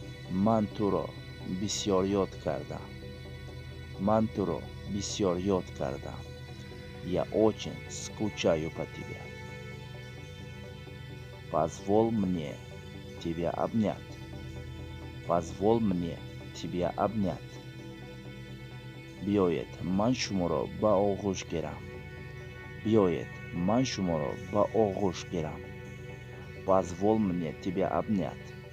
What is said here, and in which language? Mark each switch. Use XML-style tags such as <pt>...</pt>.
<fa>من تو را بسیار یاد کردم. من تو را بسیار یاد کردم.</fa> <ru>Я очень скучаю по тебе. Позволь мне тебя обнять. Позволь мне тебя обнять.</ru> <fa>بیایید من شما را به آغوش گیرم. بیایید من شما را به آغوش گیرم.</fa> <ru>Позволь мне тебя обнять.</ru>